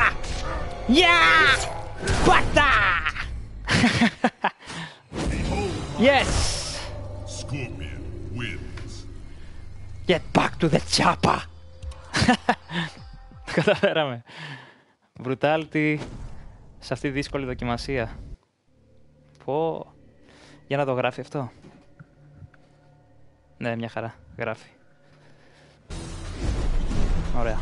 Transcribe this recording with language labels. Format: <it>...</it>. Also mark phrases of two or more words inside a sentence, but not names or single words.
<en>Yeah! Bata! Yes! Scorpion wins. Get back to the chopper!</en> <el>Καταφέραμε. Brutality σε αυτή τη δύσκολη δοκιμασία. Πω. Για να το γράφει αυτό. Ναι, μια χαρά. Γράφει. Ωραία.</el>